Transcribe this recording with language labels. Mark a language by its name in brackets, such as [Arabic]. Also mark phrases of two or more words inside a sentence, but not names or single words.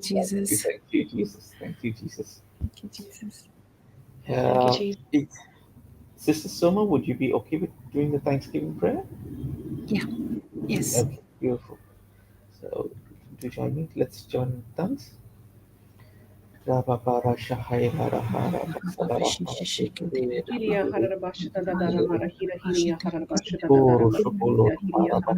[English] Thank you, Jesus. thank you, Jesus. Thank you, Jesus. Thank you, Jesus. thank you, Uh, Jesus. Sister Soma, would you be okay with doing the Thanksgiving prayer? Yeah. Yes. Okay, beautiful. So, to join me, let's join in tongues. Hiria harabashata dadara hara hira hiria harabashata dadara hara hiria hiria